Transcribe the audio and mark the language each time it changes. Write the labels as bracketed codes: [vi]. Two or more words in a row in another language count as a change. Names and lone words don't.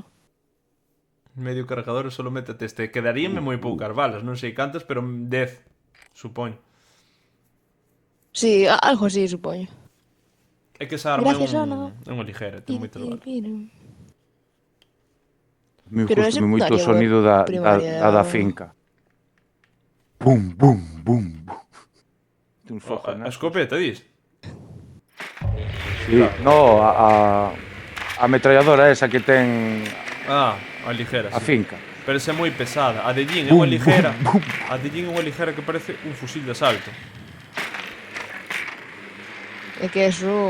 [gl] Medio cargador e solo métete este. Quedaríanme moi poucas balas, non sei cantas, pero 10, supoño. Sí, algo así, supoño. É que esa arma [es] Gracias, Ana. [gl] é unha ligera, ten moitas balas. Me Pero é gusta moito o secundaria, sonido da primaria. da finca. Bum, bum, bum, bum. Un A fojonazo. escopeta, dis? Sí, no, a ametralladora esa que ten Ah, a ligera, a sí. finca. Pero esa é moi pesada. A de Jin é unha ligera. A de Jin é unha ligera que parece un fusil de asalto. É que eso...